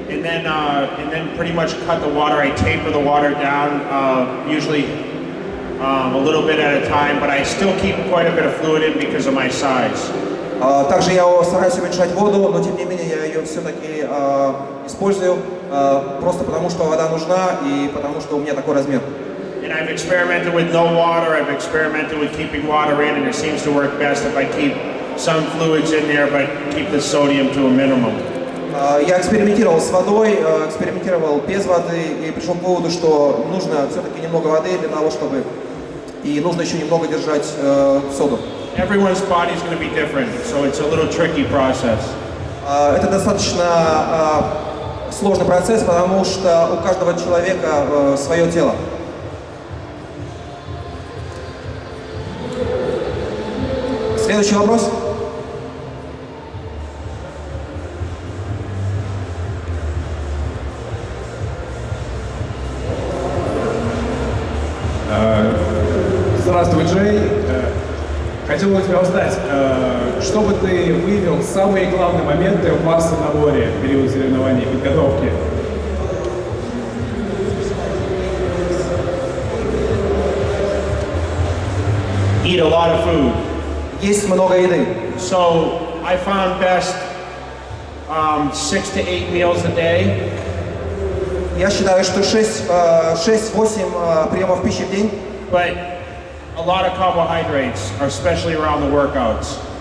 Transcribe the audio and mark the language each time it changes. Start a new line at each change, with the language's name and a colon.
English: And then pretty much cut the water. I taper the water down, usually a little bit at a time, but I still keep quite a bit of fluid in because of my size.
Russian: Также я стараюсь уменьшать воду, но тем не менее я ее все-таки использую, просто потому что вода нужна и потому что у меня такой размер.
English: And I've experimented with no water. I've experimented with keeping water in, and it seems to work best if I keep some fluids in there, but keep the sodium to a minimum.
Russian: Я экспериментировал с водой, экспериментировал без воды и пришел к выводу, что нужно все-таки немного воды для того, чтобы и нужно еще немного держать соду.
English: Everyone's body is going to be different, so it's a little tricky process.
Russian: Это достаточно сложный процесс, потому что у каждого человека свое тело. Следующий вопрос. Здравствуй, Джей. Хотел бы тебя узнать, что бы ты выявил самые главные моменты в массовом наборе в период соревнований и подготовки?
English: Eat a lot of food.
Russian: Есть много еды.
English: So I found best 6 to 8 meals a day.
Russian: Я считаю, что 6-8 приемов пищи в день.
English: But a lot of carbohydrates, especially around the workouts.